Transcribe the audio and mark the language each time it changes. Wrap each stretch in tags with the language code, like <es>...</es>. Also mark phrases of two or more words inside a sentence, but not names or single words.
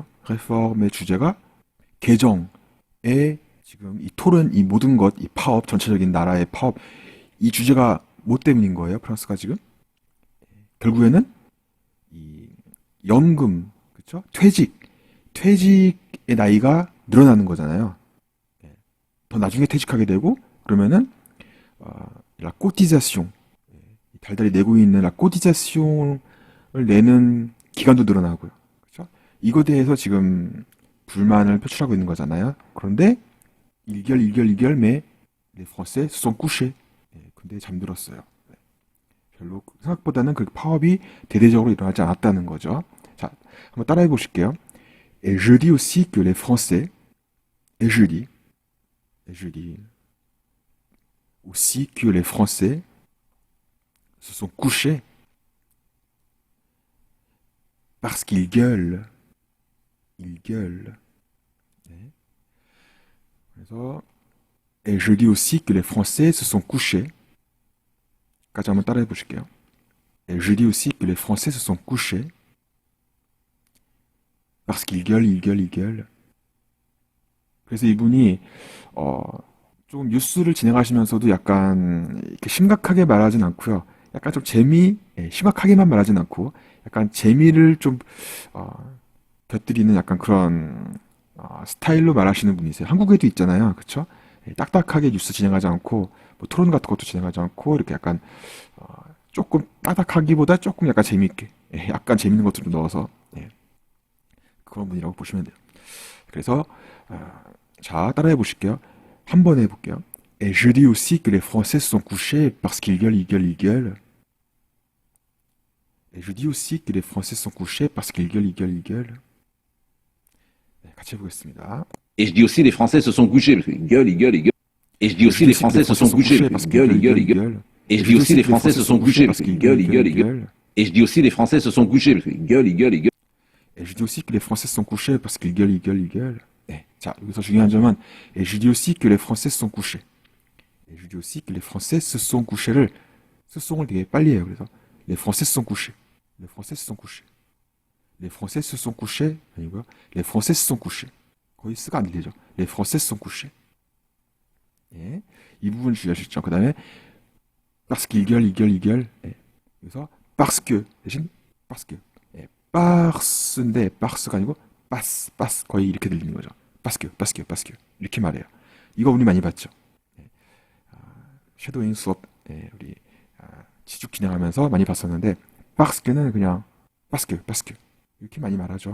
<ko>réforme의 주제가 개정의 지금 이 토론, 이 모든 것, 이 파업, 전체적인 나라의 파업, 이 주제가 뭐 때문인 거예요? 프랑스가 지금 결국에는 이 연금, 그렇죠? 퇴직의 나이가 늘어나는 거잖아요. 더 나중에 퇴직하게 되고 그러면은</ko> <fr>la cotisation,</fr> <ko>달달이 내고 있는</ko> <fr>la cotisation</fr> <ko>을 내는 기간도 늘어나고요. 그렇죠? 이거에 대해서 지금 불만을 표출하고 있는 거잖아요. 그런데 일결</ko> <fr>mais les Français se sont couchés.</fr> <ko>근데 잠들었어요. 별로 생각보다는 그 파업이 대대적으로 일어나지 않았다는 거죠. 자, 한번 따라해 보실게요.</ko> <fr>Et je dis aussi que les Français, et je dis aussi que les Français se sont couchés parce qu'ils gueulent. Ils gueulent. 그래서 et je dis aussi que les Français se sont couchés.</fr> <ko>까지 한번 따라해 보실게요.</ko> <fr>Et je dis aussi que les Français se sont couchés parce qu'ils gueulent, ils gueulent, ils gueulent.</fr> <ko>그래서 이분이 좀 뉴스를 진행하시면서도 약간 이렇게 심각하게 말하진 않고요. 약간 좀 심각하게만 말하진 않고 약간 재미를 좀 곁들이는 약간 그런 스타일로 말하시는 분이세요. 한국에도 있잖아요, 그렇죠? 딱딱하게 뉴스 진행하지 않고 뭐 토론 같은 것도 진행하지 않고 이렇게 약간 조금 딱딱하기보다 조금 약간 재미있게 약간 재밌는 것들을 넣어서 그런 분이라고 보시면 돼요. 그래서 자 따라해 보실게요. 한 번 해볼게요.</ko> <fr>Et je dis aussi que les Français se sont couchés parce qu'ils gueulent, ils gueulent, ils gueulent. Et je dis aussi que les Français se sont couchés parce qu'ils gueulent, ils gueulent, ils gueulent.</fr> <ko>네, 같이 해보겠습니다.</ko> <fr>Et je dis aussi les Français se sont couchés parce qu'ils gueulent, ils gueulent, ils gueulent. Et je dis aussi les Français se sont couchés parce qu'ils gueulent, ils gueulent, ils gueulent. Et je dis aussi les Français se sont couchés parce qu'ils gueulent, ils gueulent, ils gueulent. Et je dis aussi les Français se sont couchés parce qu'ils gueulent, ils gueulent, ils gueulent. Et je dis aussi que les Français se sont couchés parce qu'ils gueulent, ils gueulent, ils gueulent.</fr> <ko>네, 자 여기서 중요한 점은</ko> <fr>et je dis aussi que les Français se sont couchés. Et je dis aussi que les Français se sont couchés를</fr> <ko>스송을 되게 빨리 해요.</ko> <fr>그래서 les Français se sont couchés. Les Français se sont couchés. Les Français se sont couchés 아니고요. Les Français se sont couchés.</fr> <ko>거의 스가 안 들리죠.</ko> <fr>Les Français se sont couchés.</fr> <ko>예, 이 부분 주의하시죠. 그 다음에</ko> <fr>parce qu'ils gueulent, ils gueulent, ils gueulent.</fr> <ko>예, 그래서</ko> <fr>parce que</fr> <ko>대신</ko> <fr>parce que.</fr> <ko>예, parce인데 parce가 아니고</ko> <fr>passe, passe</fr> <ko>거의 이렇게 들리는 거죠.</ko> <fr>parce que</fr> <ko>이렇게 말해요. 이거 우리 많이 봤죠. 예, 섀도잉 수업 우리 지쭉 진행하면서 많이 봤었는데</ko> <fr>parce que</fr> <ko>는 그냥</ko> <fr>parce que</fr> <ko>이렇게 많이 말하죠.</ko>